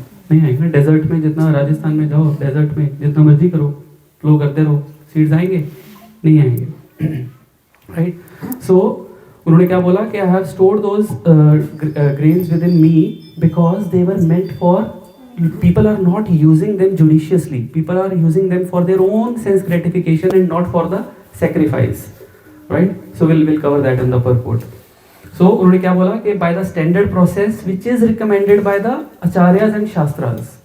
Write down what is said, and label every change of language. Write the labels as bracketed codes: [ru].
[hi] नहीं आएंगे. डेजर्ट में जितना, राजस्थान में जाओ, डेजर्ट में जितना मर्जी करो, प्लो करते रहो, सीड्स आएंगे? नहीं आएंगे. राइट. सो उन्होंने क्या बोला कि [en] I have stored those grains within me because they were meant for, people are not using them judiciously. People are using them for their own sense gratification and not for the sacrifice. Right? So we'll cover that in the purport. [hi] सो उन्होंने क्या बोला कि [en] By the standard process which is recommended by the acharyas and shastras.